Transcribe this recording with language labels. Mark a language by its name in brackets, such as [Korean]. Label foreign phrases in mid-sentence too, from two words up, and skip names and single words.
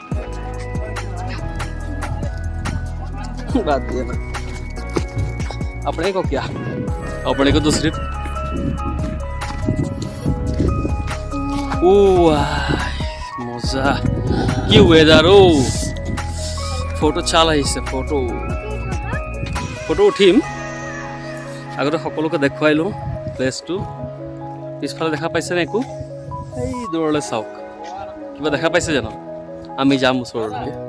[Hindi] बात दिया ना अपने को क्या अपने को तो सिर्फ [Assamese] मजा কি ওয়েদার ও ফটো চালাইছে ফটো ফটো উঠিম আগতে সকলোকে দেখুৱাই লওঁ প্লেচটো পিছফালে দেখা পাইছেনে একো এই দূৰলৈ চাওক কিবা দেখা পাইছে জানো আমি যাম ওচৰলৈ